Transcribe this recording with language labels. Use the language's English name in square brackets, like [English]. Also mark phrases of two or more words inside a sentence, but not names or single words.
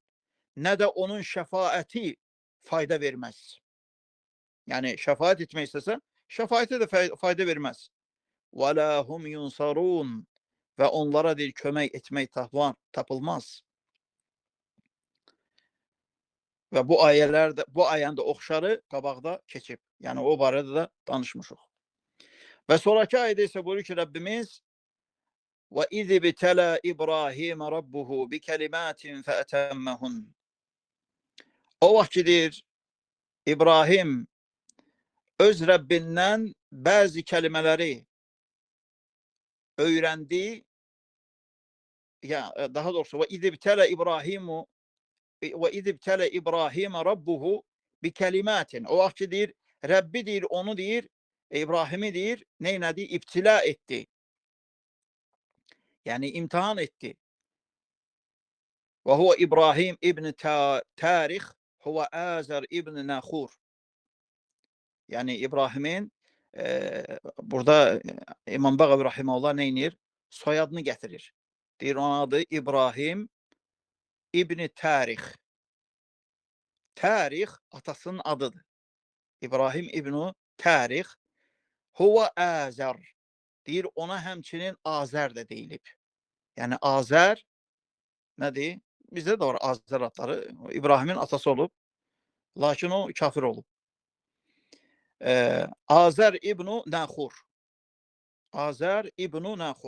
[Turkish] Ne de onun şefaati fayda vermez. Yani şefaat etmek istese şefaate de fayda vermez. [Arabic] وَلَا هُمْ يُنْصَرُونَ. [Azerbaijani] Ve onlara bir kömek etmek tapılmaz. Ve bu ayelerde, bu ayende oxşarı qabaqda keçib. Yani o barədə də danışmışıq. Ve sonraki ayədə isə buyurur ki Rabbimiz: [Arabic] "وَإِذِ ابْتَلَىٰ إِبْرَاهِيمَ رَبُّهُ بِكَلِمَاتٍ فَأَتَمَّهُنَّ." [Azerbaijani] O vaxtkidir İbrahim öz Rəbbindən [Turkish] bazı kelimeleri öğrendi. Ya daha doğrusu [Arabic] وإذ ابتلى إبراهيم وإذ ابتلى إبراهيم ربه بكلمات. [Azerbaijani] O vaxtkidir Rabbi deyir onu deyir, İbrahim'i deyir neynədi? [Turkish] İptila etti. Yani imtihan etti. [Arabic] وهو إبراهيم بن تارح هو آزر بن ناحور. [Azerbaijani] Yani İbrahim'in burada İmam Bağavi Rahimahullah neynir? [Turkish] Soyadını getirir. [Azerbaijani] Deyir onun adı İbrahim ibn Tarih. Tarih atasının adıdır. [Arabic] إبراهيم بن تارح هو آزر. [Azerbaijani] Deyir ona həmçinin Azer de deyilib. Yani Azer nədir? Bizdə də var Azer adları. İbrahim'in atası olub. Lakin o kafir olub. Azer ibn Nahur. Azer ibn Nahur.